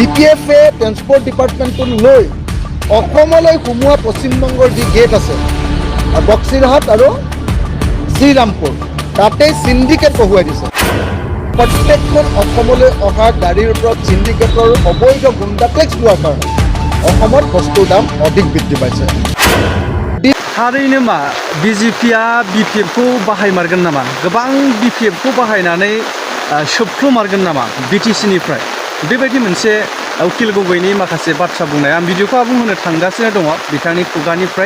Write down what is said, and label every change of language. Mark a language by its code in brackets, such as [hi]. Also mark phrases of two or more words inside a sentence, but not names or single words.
[as] BPFA [en] transport department [as] লৈ অসমলৈ সোমোৱা পশ্চিমবংগৰ যি গেট আছে বক্সিৰহাট আৰু শ্ৰীৰামপুৰ তাতে সিন্ডিকেট বহুৱাই দিছে। প্ৰত্যেকখন অসমলৈ অহা গাড়ীৰ ওপৰত সিন্ডিকেটৰ অবৈধ গুণ্ডা টেক্স লোৱাৰ কাৰণে অসমত বস্তুৰ দাম অধিক বৃদ্ধি পাইছে। [brx] थारैनो मा BJPआ BPFखौ बाहायमारगोन नामा? गोबां BPFखौ बाहायनानै सोबख्ल'मारगोन नामा BTCनिफ्राय? बेबायदि मोनसे उकिल गगैनि माखासे बाथ्रा बुंनाय आं भिडिअखौ आबुं होनो थांगासिनो दङ बिथांनि खुगानिफ्राय।